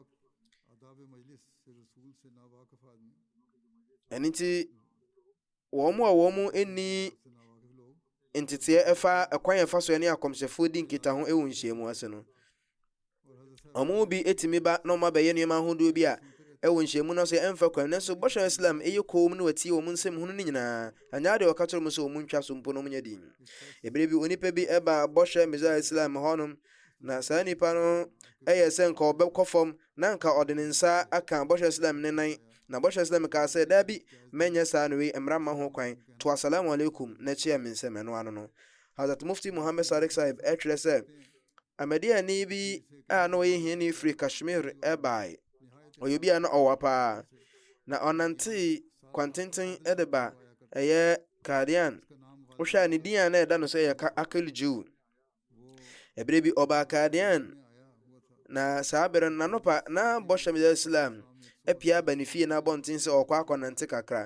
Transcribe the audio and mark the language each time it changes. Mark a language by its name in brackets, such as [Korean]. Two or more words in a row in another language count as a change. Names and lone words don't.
[Akan] Ɛno nti wɔn a wɔn ɛni nteteɛ ɛfa ɛkwan ɛfa so ɛne akɔmhyɛfoɔ di nkitaho ɛwɔ nhyiamu ase no, ɔmo bi ɛtumi ba na ɔmo abɛyɛ nneɛma ahodoɔ bi a ɛwɔ nhyiamu no so ɛmfa kwan, nanso bɔhyɛ Islam ɛyɛ koom na watie wɔn nsɛm ho no nyinaa, ɛnyɛ ade ɔka kyerɛ wɔn sɛ wɔn ntwa so mpo na wɔn nyɛ din. Ebere bi onipa bi ɛba bɔhyɛ Messiah Islam hɔnom, na saa nipa no ɛyɛ sɛ nka ɔbɛkɔ fam na nka ɔde ne nsa aka bɔhyɛ Islam ne nan, na bɔhyɛ Islam kaa sɛ dabi mɛnyɛ saa no wei mmara ma ho kwan, to [Arabic] السلام عليكم [Akan] na kyia me nsɛm ɛno ano no. Hazrat Mufti Muhammad Sadiq Sahib ɛtwerɛ sɛ Ahmadiani bi a na ɔyɛ hiani firi Kashmir ɛbae. Ɔyɛ obi a na ɔwɔ paa, na ɔnante kwantenten ɛde ba ɛyɛ Qadian. Wohwɛ a ne din a na ɛda no sɛ ɛyɛ Akil Jew. Ebere bi ɔbaa Qadian, na saa bere no n'anopa na bɔhyɛ Messiah Islam apia aba ne fie na abɔnten sɛ ɔkɔ akɔnante kakra.